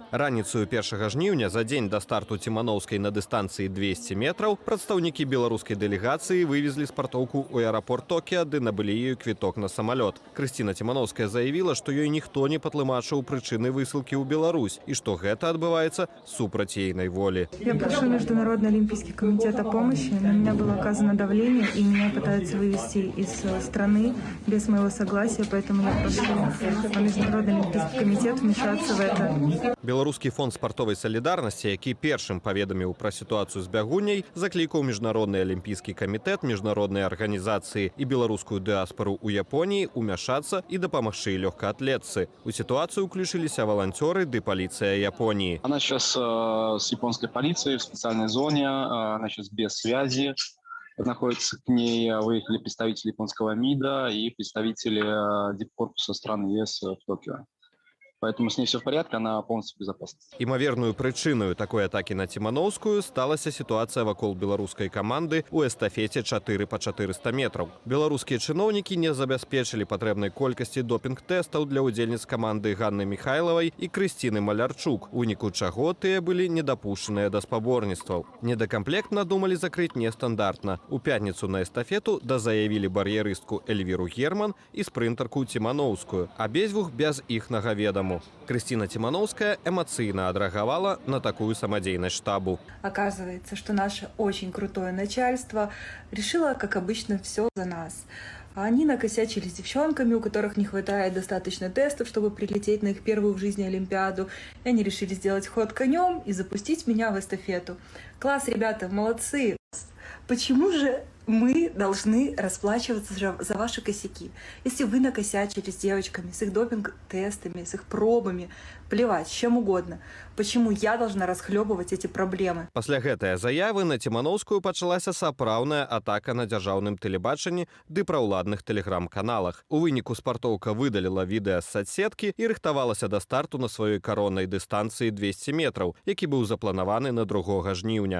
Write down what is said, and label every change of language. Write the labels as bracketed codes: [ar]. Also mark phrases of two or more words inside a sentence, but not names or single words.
[be] Раніцаю 1 жніўня, за дзень да старту Ціманоўскай на дыстанцыі 200 метраў, прадстаўнікі беларускай дэлегацыі вывезлі спартоўку ў аэрапорт Токіа ды набылі ёй квіток на самалёт. Крысціна Ціманоўская заявіла, што ёй ніхто не патлумачыў прычыны высылкі ў Беларусь і што гэта адбываецца супраць ейнай волі. [ru] Я прошу Международный олимпийский комитет о помощи. На меня было оказано давление, и меня пытаются вывести из страны без моего согласия, поэтому я прошу Международный олимпийский комитет вмешаться в это. [be] Беларускі фонд спартовай салідарнасці, які першым паведаміў пра сітуацыю з бягуняй, заклікаў Міжнародны алімпійскі камітэт, міжнародныя арганізацыі і беларускую дыаспару ў Японіі ўмяшацца і дапамагчы лёгкаатлетцы. У сітуацыю ўключыліся валанцёры ды паліцыя Японіі. [ru] Она сейчас с японской полицией в специальной зоне, она сейчас без связи. Находится к ней, выехали представители японского МИДа и представители дипкорпуса стран ЕС в Токио. Поэтому с ней все в порядке, она полностью в безопасности. [be] Імаверную прычыною такой атакі на Ціманоўскую сталася сітуацыя вакол беларускай каманды ў эстафеце 4 па 400 метраў. Беларускія чыноўнікі не забяспечылі патрэбнай колькасці допінг-тэстаў для ўдзельніц каманды Ганны Михайловай і Крысціны Малярчук, у выніку чаго тыя былі недапушчаныя да спаборніцтваў. Недакамплект надумалі закрыць нестандартна. У пятніцу на эстафету дазаявілі бар'ерыстку Эльвіру Герман і спрынтарку Ціманоўскую, абедзвюх без іхнага ведама. Крысціна Ціманоўская эмоцыйна адрэагавала на такую самадзейнасць штабу. [ru] Оказывается, что наше очень крутое начальство решило, как обычно, все за нас. Они накосячили с девчонками, у которых не хватает достаточно тестов, чтобы прилететь на их первую в жизни Олимпиаду. И они решили сделать ход конем и запустить меня в эстафету. Класс, ребята, молодцы! Почему же мы должны расплачиваться за ваши косяки? Если вы накосячили с девочками, с их допинг-тестами, с их пробами, плевать, с чем угодно. Почему я должна расхлебывать эти проблемы? [be] Пасля гэтае заявы на Ціманоўскую пачалася сапраўдная атака на дзяржаўным тэлебачанні ды праўладных тэлеграм-каналах. У выніку спартоўка выдаліла відэа з соцсеткі і рыхтавалася да старту на сваёй кароннай дыстанцыі 200 метраў, які быў запланаваны на 2 жніўня.